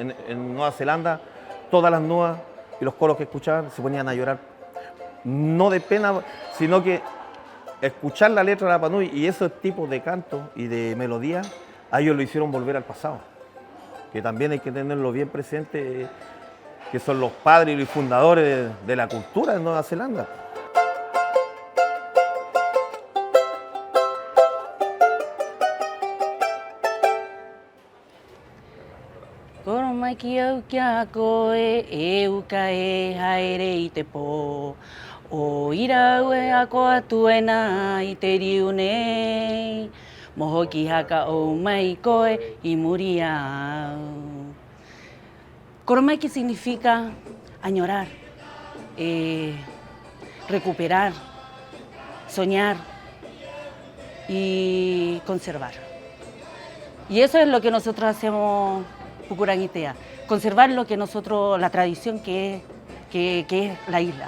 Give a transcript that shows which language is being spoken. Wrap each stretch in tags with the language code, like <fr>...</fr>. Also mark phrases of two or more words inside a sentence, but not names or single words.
<es>En Nueva Zelanda, todas las nuas y los coros que escuchaban se ponían a llorar, no de pena, sino que escuchar la letra de Rapa Nui y esos tipos de cantos y de melodías, a ellos lo hicieron volver al pasado. Que también hay que tenerlo bien presente, que son los padres y los fundadores de la cultura de Nueva Zelanda.</es> <rap>Koromaki au kia koe eu ka e haere i te pō. O irau e ako atuena i te riu nei. Moho ki haka o mai koe i muri au.</rap> <es>Koromaki significa añorar, recuperar, soñar y conservar. Y eso es lo que nosotros hacemos Pukurangitea, conservar lo que nosotros, la tradición que es la isla.</es>